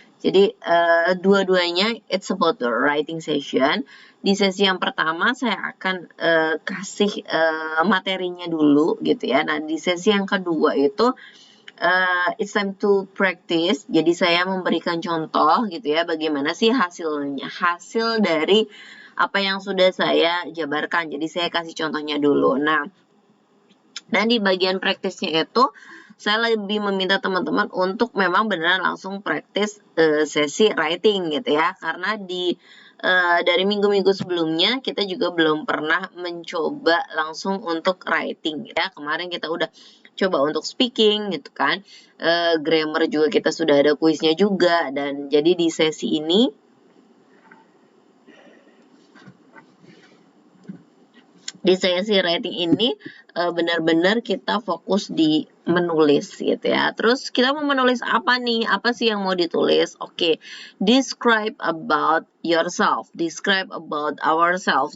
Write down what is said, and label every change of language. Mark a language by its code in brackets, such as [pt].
[id] Jadi dua-duanya [en] it's about the writing session. [id] Di sesi yang pertama saya akan kasih materinya dulu gitu ya. Nah, di sesi yang kedua itu [en] it's time to practice. [id] Jadi saya memberikan contoh gitu ya, bagaimana sih hasilnya, hasil dari apa yang sudah saya jabarkan. Jadi saya kasih contohnya dulu. Nah, dan di bagian praktisnya itu saya lebih meminta teman-teman untuk memang beneran langsung praktis sesi writing gitu ya, karena dari minggu-minggu sebelumnya kita juga belum pernah mencoba langsung untuk writing ya. Kemarin kita udah coba untuk speaking gitu kan, grammar juga kita sudah ada kuisnya juga, dan jadi di sesi ini writing ini benar-benar kita fokus di menulis gitu ya. Terus kita mau menulis apa nih? Apa sih yang mau ditulis? Oke, [en] describe about yourself, describe about ourselves.